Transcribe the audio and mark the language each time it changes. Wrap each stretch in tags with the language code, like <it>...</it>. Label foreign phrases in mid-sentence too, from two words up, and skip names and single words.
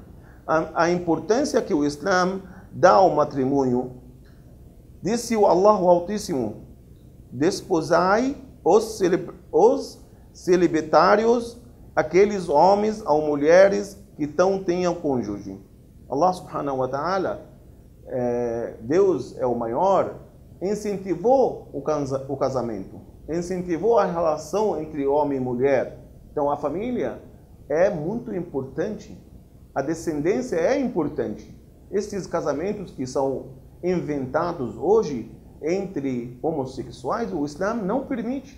<pt>A importância que o Islã dá ao matrimônio, disse o Allah Altíssimo: desposai os celibatários, aqueles homens ou mulheres que tenham cônjuge.</pt> <ar>الله سبحانه وتعالى,</ar> <pt>Deus é o maior, incentivou o casamento, incentivou a relação entre homem e mulher. Então a família é muito importante, a descendência é importante. Estes casamentos que são inventados hoje entre homossexuais, o Islã não permite.</pt>